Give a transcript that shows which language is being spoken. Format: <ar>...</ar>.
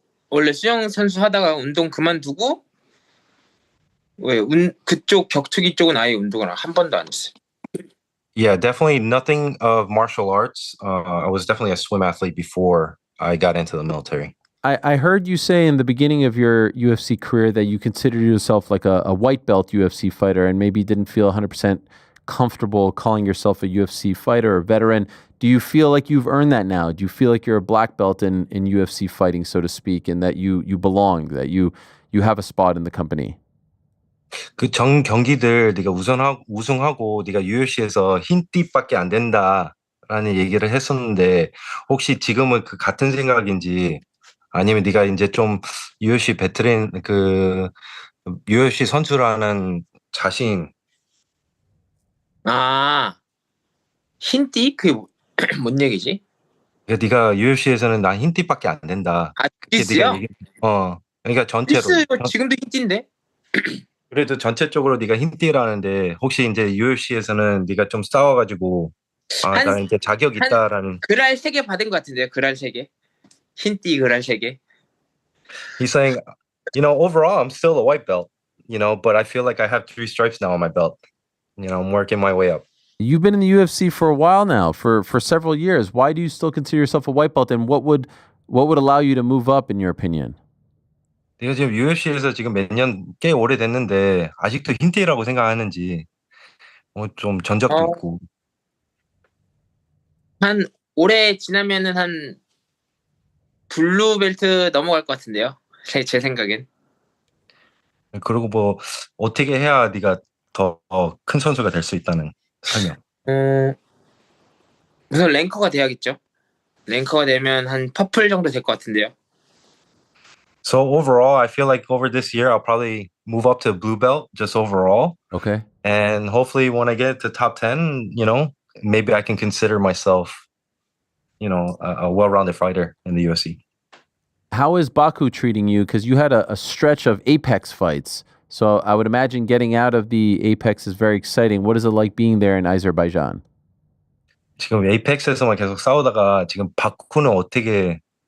<ko>원래 수영 선수 하다가 운동 그만두고 그쪽 격투기 쪽은 아예 운동을 한 번도 안 했어요.</ko> <en>Yeah, definitely nothing of martial arts. I was definitely a swim athlete before I got into the military. I heard you say in the beginning of your UFC career that you considered yourself like a white belt UFC fighter and maybe didn't feel 100% comfortable calling yourself a UFC fighter or veteran. Do you feel like you've earned that now? Do you feel like you're a black belt in UFC fighting, so to speak, and that you belong, that you have a spot in the company?</en> <ko>그 전 경기들 네가 우승하고 네가 UFC에서 흰띠밖에 안 된다라는 얘기를 했었는데 혹시 지금은 그 같은 생각인지 아니면 네가 이제 좀 UFC 베테랑 그 UFC 선수라는 자신. 흰띠? 그게 뭔 얘기지? 네가 UFC에서는 난 흰띠밖에 안 된다. 크리스요? 그러니까 전체로. 크리스 지금도 흰띠인데? 그래도 전체적으로 네가 흰띠라는데 혹시 이제 UFC에서는 네가 좀 싸워가지고 나는 이제 자격 있다라는. 그랄 3개 받은 것 같은데요. 그랄 3개. 흰띠 그랄 3개.</ko> <en>He's saying, overall I'm still a white belt, but I feel like I have 3 stripes now on my belt. I'm working my way up. You've been in the UFC for a while now, for several years. Why do you still consider yourself a white belt, and what would allow you to move up, in your opinion?</en> <ko>네가 지금 UFC에서 지금 몇 년 꽤 오래됐는데 아직도 흰띠라고 생각하는지 좀 전적도 있고. 한 올해 지나면은 한 블루 벨트 넘어갈 것 같은데요. 제 생각엔. 그리고 뭐 어떻게 해야 네가 더 큰 선수가 될 수 있다는 설명. 우선 랭커가 돼야겠죠. 랭커가 되면 한 퍼플 정도 될 것 같은데요.</ko> <en>So overall, I feel like over this year, I'll probably move up to blue belt just overall. Okay. And hopefully when I get to top 10, maybe I can consider myself, a well-rounded fighter in the UFC. How is Baku treating you? Because you had a stretch of Apex fights. So I would imagine getting out of the Apex is very exciting. What is it like being there in Azerbaijan?</en> <ko>지금 에이펙스에서만 계속 싸우다가 지금 바쿠는 어때?</ko>